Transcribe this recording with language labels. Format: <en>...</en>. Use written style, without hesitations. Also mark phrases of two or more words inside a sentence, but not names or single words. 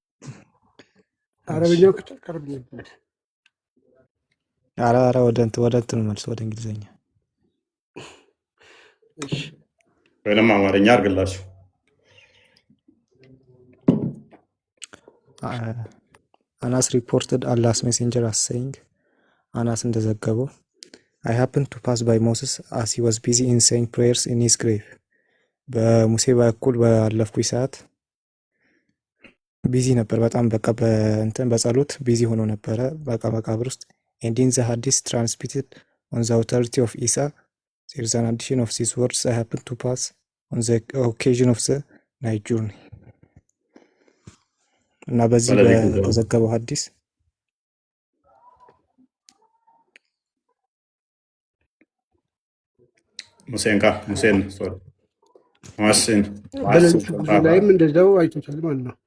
<am>አረብኛው ከተቀርብ ይብለ አራ ወደ እንትን መልስ ወደ እንግሊዘኛ እሺ ወይንም አማርኛ አድርግላችሁ።</am> <en>አናስ reported Allah's messenger as saying</en> <am>አናስ እንደዘገበው</am> <en>I happened to pass by Moses as he was busy in saying prayers in his grave</en> <am>በሙሴ በኩል ባለፍኩኝ ሰዓት ቢዚ ነበር በጣም በቃ በእንትን በጸሎት ቢዚ ሆኖ ነበረ በቃ መቃብር ውስጥ</am> <en>and in the hadith transmitted on the authority of Isa there is an addition of these words I happened to pass on the occasion of the night journey</en> <am>እና በዚህ በተዘገበው ሐዲስ ሙሴን ሶሪ ማስን ላይም እንደዛው አይቶታል ማለት ነው።</am>